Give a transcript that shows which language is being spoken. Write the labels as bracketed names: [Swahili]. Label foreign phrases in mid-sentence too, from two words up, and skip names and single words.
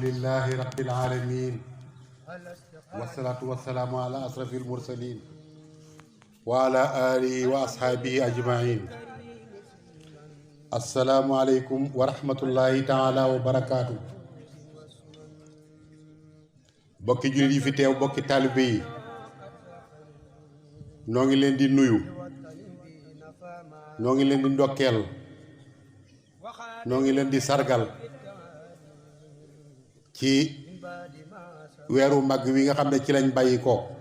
[Arabic] الحمد لله رب العالمين والصلاة والسلام على أشرف المرسلين وعلى آله وأصحابه أجمعين. السلام عليكم ورحمة الله تعالى وبركاته. [Wolof] Bokki jullit yi fi teew, bokki taalibe yi, noo ngi leen di nuyu, noo ngi leen di ndokkeel, noo ngi leen di sargal ci weeru mag wi nga xam ne ci lañ bàyyi ko.